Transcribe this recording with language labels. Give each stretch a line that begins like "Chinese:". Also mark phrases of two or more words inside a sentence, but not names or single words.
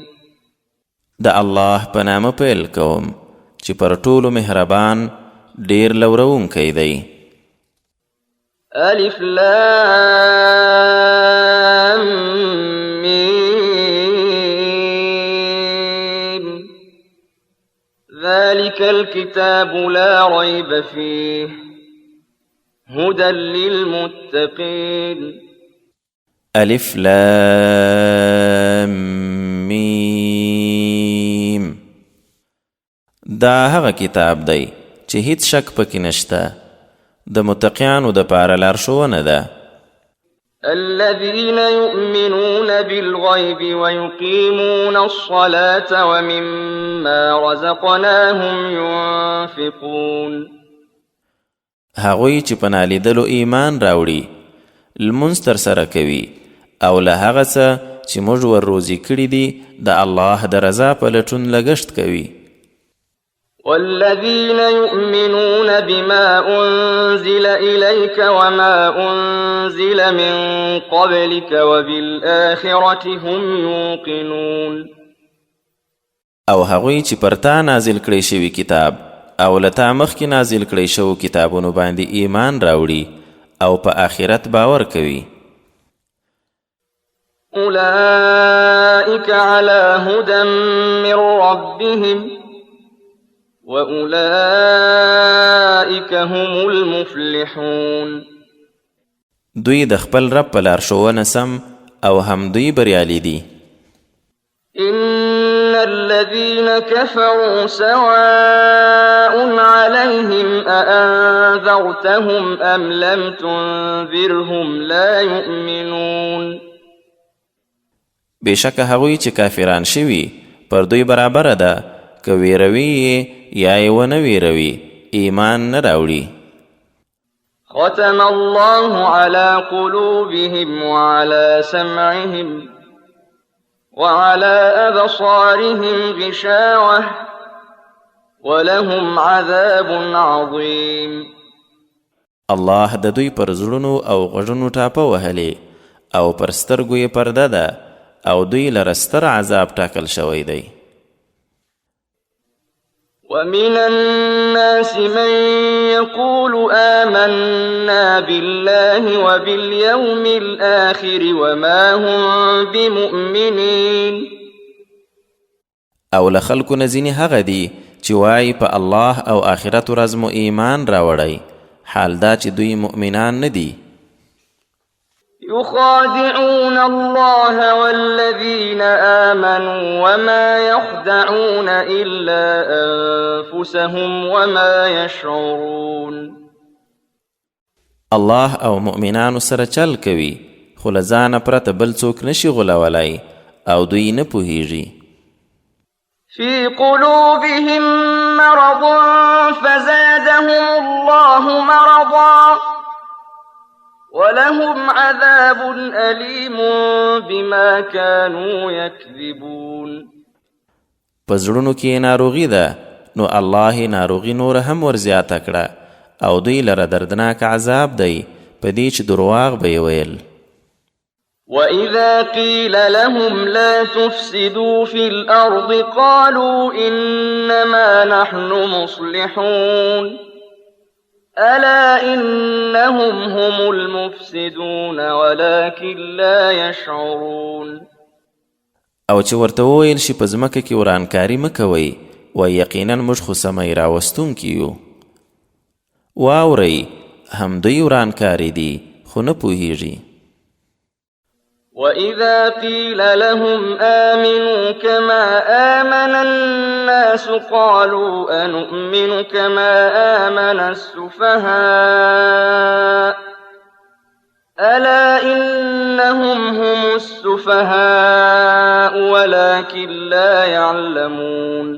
Pashto: د الله په نامه پیل کوم چې پر ټولو مهربان ډیر لورونکی دی.
Arabic: الف لام میم. ذلك الكتاب لا ريب فيه هدى للمتقين. الف لام میم.
Pashto: دا هغه کتاب دی چې هیڅ شک پکې نشته، د متقیانو د پاره لارښوونه ده.
Arabic: الذين يؤمنون بالغيب ويقيمون الصلاة ومما رزقناهم ينفقون.
Pashto: هغوی چې په نالیدلو ایمان راوړي، لمونځ ترسره کوي او له هغه څه چې موږ ور روزي کړي دي د الله د رضا په لټون لګښت کوي.
Arabic: والذين يؤمنون بما أنزل إليك وما أنزل من قبلك وبالآخرة هم يوقنون.
Pashto: او هغوی چې پر تا نازل کړی شوي کتاب او له تا مخکې نازل کړی شوو کتابونو باندې ایمان راوړي او په آخرت باور کوي.
Arabic: أولئك على هدى من ربهم وَأُولَئِكَ هُمُ الْمُفْلِحُونَ.
Pashto: دوی د خپل رب په لارښوونه سم او هم دوی بریالي دي.
Arabic: إِنَّ الَّذِينَ كَفَرُوا سَوَاءٌ عَلَيْهِمْ أَأَنذَرْتَهُمْ أَمْ لَمْ تُنذِرْهُمْ لَا يُؤْمِنُونَ.
Pashto: بېشکه هغوی چې کافران شوي پر دوی برابره ده، که ویروي یا یې ونه ویروي ایمان نه راوړي.
Arabic: ختم الله على قلوبهم وعلى سمعهم وعلى أبصارهم غشاوة ولهم عذاب عظيم.
Pashto: الله د دوی پر زړونو او غوږونو ټاپه وهلې او پر سترګو یې پرده ده او دوی لره ستر عذاب ټاکل شوی دی.
Arabic: ومن الناس من يقول آمنا بالله وباليوم الآخر وما هم بمؤمنين.
Pashto: او له خلکو نه ځینې هغه دي چې وایي په الله او آخرت ورځ مو ایمان راوړی، حال دا چې دوی مؤمنان نه دي.
Arabic: يخادعون الله والذين آمنوا وما يخدعون إلا أنفسهم وما يشعرون.
Pashto: الله او مؤمنانو سره چل کوي، خو له ځانه پرته بل څوک نشي غولولی او دوی نه پوهیږي.
Arabic: في قلوبهم مرض فزادهم الله مرضا ولهم عذاب أليم بما كانوا يكذبون.
Pashto: پزړونو کې ناروغي ده نو الله ناروغي نور هم ورزیاته کړه او دوی لره دردناک عذاب دی په دې چې درواغ به ویل.
Arabic: وَإِذَا قِيلَ لَهُمْ لَا تُفْسِدُوا فِي الْأَرْضِ قَالُوا إِنَّمَا نَحْنُ مُصْلِحُونَ أَلَا إِنَّهُمْ هُمُ الْمُفْسِدُونَ وَلَكِنْ لَا يَشْعُرُونَ.
Pashto: او چې ورته وویل شي په ځمکه کې ورانکاري مه کوئ و یقینا موږ خو سمی راوستونکي یو. واورئ هم دوی ورانکاري دي خو نه پوهیږي.
Arabic: وَإِذَا قِيلَ لَهُمْ آمِنُوا كَمَا آمَنَ النَّاسُ قَالُوا أَنُؤْمِنُ كَمَا آمَنَ السُّفَهَاءُ أَلَا إِنَّهُمْ هُمُ السُّفَهَاءُ وَلَكِنْ لَا يَعْلَمُونَ.